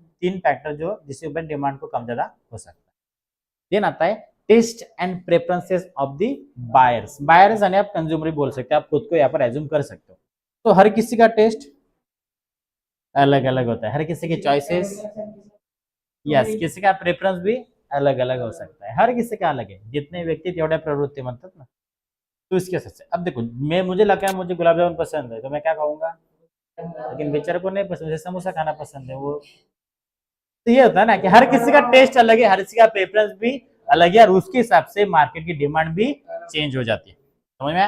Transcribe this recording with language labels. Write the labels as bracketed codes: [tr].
[hi] तीन फैक्टर जो जिसके ऊपर डिमांड को कम ज्यादा हो सकता है। देन आता है [en] Taste and preferences of the buyers. [hi] Buyers यानी आप कंज्यूमर भी बोल सकते हैं, आप खुद को यहाँ पर एज्यूम कर सकते हो। तो हर किसी का टेस्ट अलग अलग होता है, हर किसी की चॉइसेस, यस, किसी का प्रेफरेंस भी अलग अलग हो सकता है, हर किसी का अलग है। [mr] जितने व्यक्ती तेवढ्या प्रवृत्ति म्हणतात ना। [hi] तो इसके हिसाब से अब देखो, मैं मुझे लगा मुझे गुलाब जामुन पसंद है तो मैं क्या खाऊंगा, लेकिन बेचारे को नहीं पसंद, मुझे समोसा खाना पसंद है वो। तो ये होता है ना कि हर किसी का टेस्ट अलग है, हर किसी का प्रेफरेंस भी अलग है, और उसके हिसाब से मार्केट की डिमांड भी चेंज हो जाती है। समझ में?